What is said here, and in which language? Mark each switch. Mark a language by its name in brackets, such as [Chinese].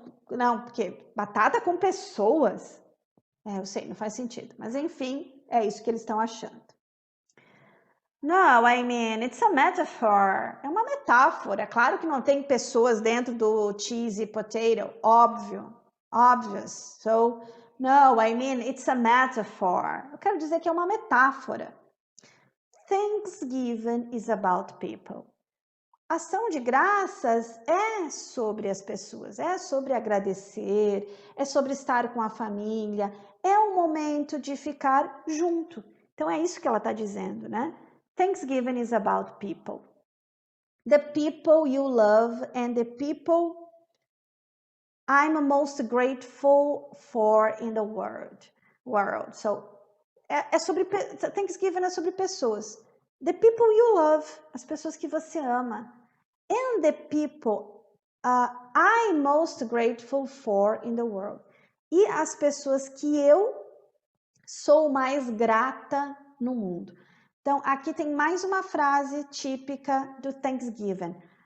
[Portuguese] Não, porque batata com pessoas. Eu sei, não faz sentido. Mas enfim, é isso que eles estão achando. [English] No, I mean, it's a metaphor. [Portuguese] É uma metáfora. Claro que não tem pessoas dentro do cheesy potato. Óbvio. [English] Obvious. So, no, I mean, it's a metaphor. [Portuguese] Eu quero dizer que é uma metáfora. [English] Thanksgiving is about people. [Portuguese] ação de graças é sobre as pessoas, é sobre agradecer, é sobre estar com a família, é um momento de ficar junto. Então é isso que ela está dizendo, né? [English] Thanksgiving is about people. The people you love and the people I'm most grateful for in the world. [Portuguese] So, é sobre, Thanksgiving é sobre pessoas. [English] The people you love, [Portuguese] as pessoas que você ama. [English] And the people I'm most grateful for in the world. [Portuguese] E as pessoas que eu sou mais grata no mundo. Então, aqui tem mais uma frase típica do Thanksgiving.